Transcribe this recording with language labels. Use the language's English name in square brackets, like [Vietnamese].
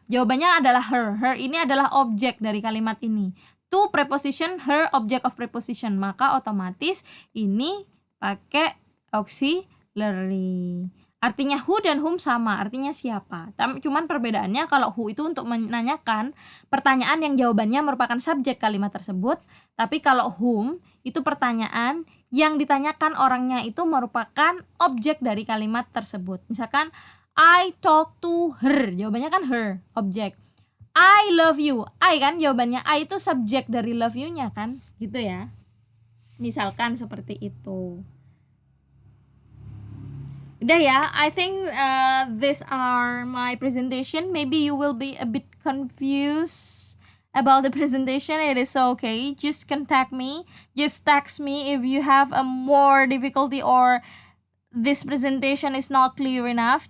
[Indonesian] Jawabannya adalah her. Her ini adalah objek dari kalimat ini. [English] To preposition, her object of preposition. [Indonesian] Maka otomatis ini pakai auxiliary. Artinya who dan whom sama, artinya siapa. Cuman perbedaannya kalau who itu untuk menanyakan pertanyaan yang jawabannya merupakan subjek kalimat tersebut. Tapi kalau whom itu pertanyaan yang ditanyakan orangnya itu merupakan objek dari kalimat tersebut. Misalkan [English] I talk to her, [Indonesian] jawabannya kan her, objek. I love you, I kan jawabannya, I itu subjek dari love you-nya kan, gitu ya. Misalkan seperti itu. Udah ya, [English] I think these are my presentation. Maybe you will be a bit confused about the presentation. It is okay. Just contact me. Just text me if you have a more difficulty or this presentation is not clear enough.